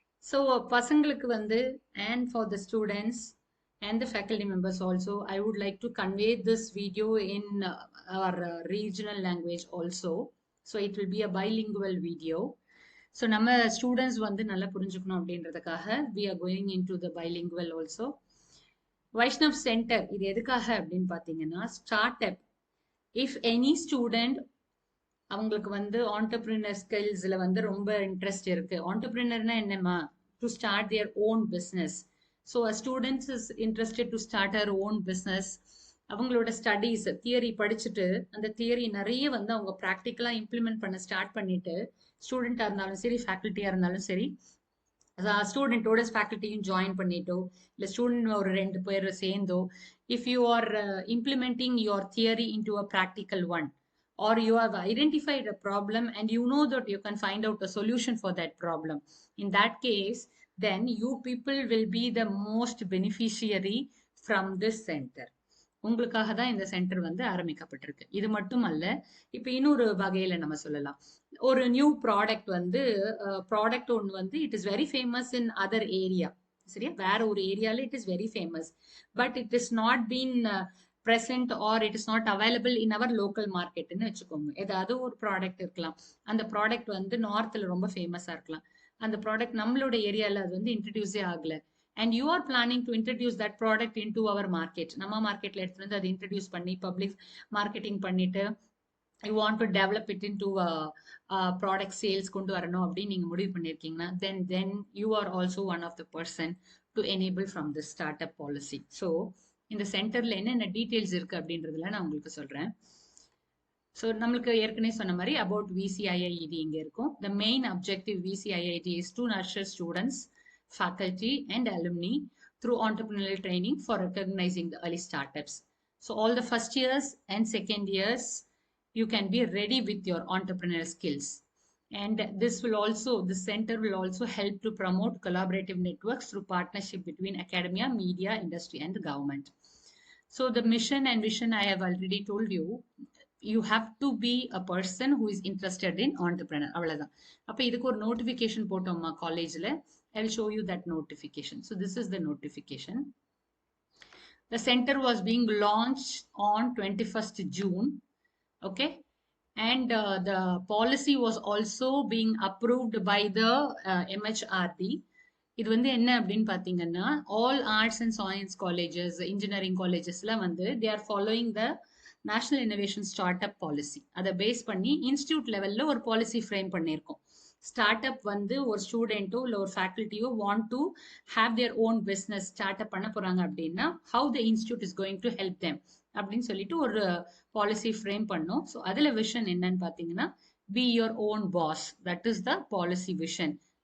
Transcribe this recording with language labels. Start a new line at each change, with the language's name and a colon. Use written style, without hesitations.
English: So
Tamil: பசங்களுக்கு வந்து
English: and for the students and the faculty members also, I would like to convey this video in our regional language also. So it will be a bilingual video. So
Tamil: நம்ம students வந்து நல்லா புரிஞ்சுக்கணும் அப்படின்றதுக்காக
English: we are going into the bilingual also.
Tamil: Vaishnav Center இது எதுக்காக அப்படின்னு பார்த்தீங்கன்னா start up
English: if any student
Tamil: அவங்களுக்கு வந்து ஆண்டர்பிரினர் ஸ்கில்ஸ்ல வந்து ரொம்ப இன்ட்ரெஸ்ட் இருக்கு. ஆண்டர்பிரினர்னா என்னமா,
English: To start their own business. So students is interested to start our own business.
Tamil: அவங்களோட ஸ்டடீஸ் தியரி படிச்சுட்டு அந்த தியரி நிறைய வந்து அவங்க ப்ராக்டிக்கலா இம்ப்ளிமெண்ட் பண்ண ஸ்டார்ட் பண்ணிட்டு, ஸ்டூடெண்டா இருந்தாலும் சரி ஃபேக்கல்ட்டியா இருந்தாலும் சரி, ஸ்டூடெண்டோட ஃபேக்கல்ட்டியும் ஜாயின் பண்ணிட்டோ இல்லை ஸ்டூடெண்ட் ஒரு 2 பேர் சேர்ந்தோ,
English: If you are implementing your theory in to a practical one, or you have identified a problem and you know that you can find out a solution for that problem. In that case, then you people will be the most beneficiary from this center.
Tamil: உங்களுக்காக தான் இந்த centre வந்து ஆரம்பிக்கப்பட்டிருக்கு. இது மட்டும் அல்ல, இப்போ இன்னொரு வகையில நம்ம சொல்லலாம், ஒரு நியூ ப்ராடக்ட் வந்து ப்ராடக்ட் ஒன்று வந்து
English: It is very famous in other area.
Tamil: சரியா, வேற ஒரு ஏரியால
English: it is very famous, but it is not been present or it is not available in our local market
Tamil: ன்னு வச்சுக்கோங்க. ஏதாவது ஒரு ப்ராடக்ட் இருக்கலாம், அந்த ப்ராடக்ட் வந்து நார்த்ல ரொம்ப ஃபேமஸா இருக்கலாம், அந்த ப்ராடக்ட் நம்மளோட ஏரியால அது வந்து இன்ட்ரடியூஸே ஆகல,
English: and you are planning to introduce that product into our market.
Tamil: நம்ம மார்க்கெட்ல எடுத்துட்டு வந்து அதை இன்ட்ரடியூஸ் பண்ணி பப்ளிக் மார்க்கெட்டிங் பண்ணிட்டு
English: you want to develop it into product sales
Tamil: கொண்டு வரணும் அப்படின்னு நீங்க முடிவு பண்ணிருக்கீங்கன்னா,
English: then you are also one of the person to enable from the startup policy.
Tamil: So இந்த சென்டர்ல என்னென்ன டீடைல்ஸ் இருக்கு அப்படின்றதுல நான் உங்களுக்கு சொல்றேன். ஸோ நம்மளுக்கு ஏற்கனவே சொன்ன மாதிரி அபவுட் VCIIED இங்க இருக்கும்.
English: The main objective VCIIED is to nurture students, faculty and alumni through entrepreneurial training for recognizing the early startups. So all the first years and second years, you can be ready with your entrepreneurial skills. And this center will also help to promote collaborative networks through partnership between academia, media, industry, and the government. So the mission and vision I have already told you. You have to be a person who is interested in entrepreneur.
Tamil: அவ்வளவுதான். அப்ப இதுக்கு ஒரு notification போட்டோம்மா காலேஜ்ல.
English: I will show you that notification. So this is the notification. The center was being launched on 21st June. Okay. And the policy was also being approved by the MHRD.
Tamil: இது வந்து என்ன அப்படின்னு பாத்தீங்கன்னா
English: all arts and science colleges, engineering collegesல வந்து they are following the national innovation startup policy.
Tamil: அதை base பண்ணி institute லெவல்ல ஒரு பாலிசி ஃப்ரேம் பண்ணியிருக்கோம். ஸ்டார்ட் அப் வந்து ஒரு ஸ்டூடெண்ட்டோ இல்லை ஒரு ஃபேக்கல்ட்டியோ
English: want to have their own business
Tamil: start up பண்ண போறாங்க அப்படின்னா
English: how the institute is going to help them
Tamil: அப்படின்னு சொல்லிட்டு ஒரு பாலிசி ஃப்ரேம் பண்ணோம்.
English: so
Tamil: அதுல விஷன் என்னன்னு பாத்தீங்கன்னா
English: Be your own boss, that is the policy vision.